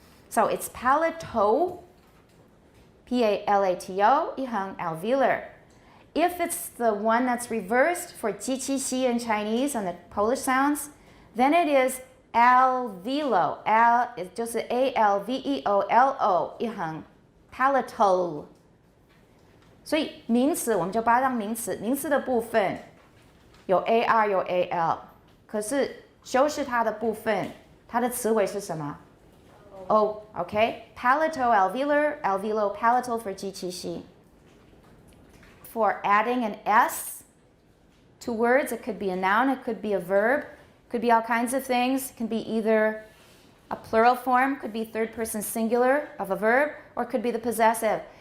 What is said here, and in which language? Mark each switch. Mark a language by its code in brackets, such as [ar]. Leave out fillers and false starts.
[en] So it's palato, P-A-L-A-T-O, 一横 alveolar. If it's the one that's reversed for 机器西 in Chinese and the Polish sounds, then it is alveolo. Al [zh] 就是 [en] A-L-V-E-O-L-O 一横 palatal. [zh] 所以名词我们就把它当名词，名词的部分有 AR 有 AL， 可是修饰它的部分，它的词尾是什么 ？O, okay? [en] Palatal, alveolar, alveolo, palatal for 机器西。 For adding an S to words, it could be a noun, it could be a verb, it could be all kinds of things. It can be either a plural form, could be third person singular of a verb, or it could be the possessive.